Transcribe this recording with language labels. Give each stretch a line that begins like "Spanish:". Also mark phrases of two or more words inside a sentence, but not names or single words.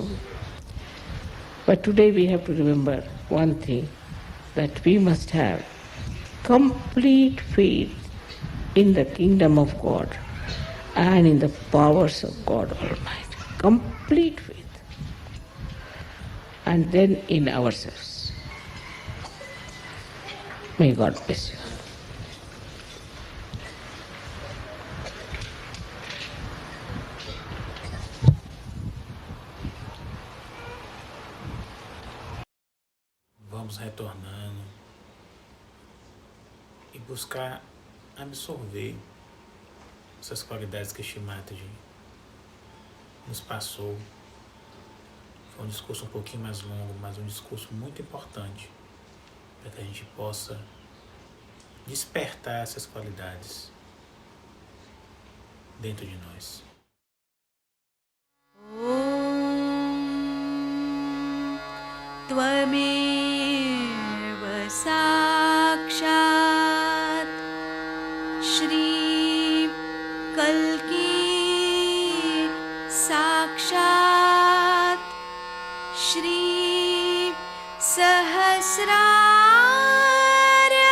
English: But today we have to remember one thing, that we must have complete faith in the kingdom of God and in the powers of God Almighty. Complete faith. And then in ourselves. May God bless you.
Portuguese: Vamos retornando e buscar absorver essas qualidades que Shimataji nos passou. Foi um discurso um pouquinho mais longo, mas um discurso muito importante para que a gente possa despertar essas qualidades dentro de nós.
Sanskrit: त्वमेव साक्षात् श्री कल्की साक्षात् श्री सहस्रार